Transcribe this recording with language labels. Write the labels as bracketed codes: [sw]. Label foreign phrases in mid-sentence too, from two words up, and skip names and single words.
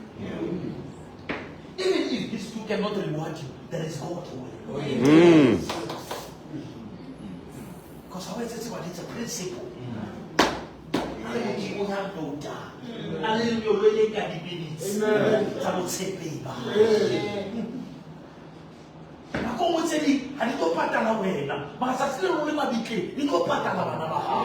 [en] Even if these two cannot reward you, there is God who will. Because it's a principle. You have no doubt. And you're really getting minutes. I would say paper. [loz] Ako mo seli, ani ko patala wena. Makasasile ule mabike, ni ko patala bana ba.